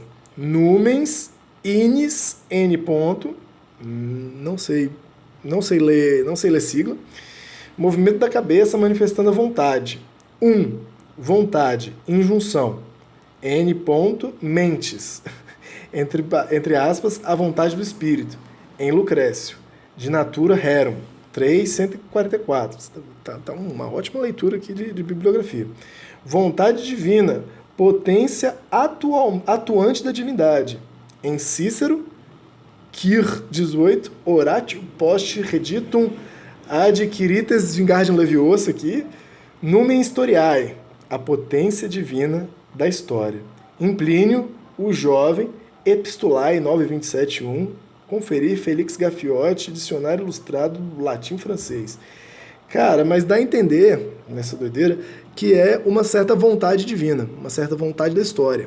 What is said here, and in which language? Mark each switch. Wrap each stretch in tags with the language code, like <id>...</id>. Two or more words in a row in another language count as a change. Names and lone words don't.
<pt>Numens, inis, n ponto, não sei ler sigla. Movimento da cabeça manifestando a vontade. Vontade, injunção. N ponto, mentes. Entre aspas, a vontade do espírito. Em Lucrécio. De natura rerum. 3:144. Tá uma ótima leitura aqui de bibliografia. Vontade divina. Potência atuante da divindade. Em Cícero. Quir 18.</pt> <la>Oratio post reditum adquirites vingardium leviosa aqui, numen historiae,</la> <pt>a potência divina da história. Em Plínio, o jovem, Epistulae 9:27:1, conferir Félix Gaffiotti, dicionário ilustrado do latim-francês. Cara, mas dá a entender, nessa doideira, que é uma certa vontade divina, uma certa vontade da história.</pt>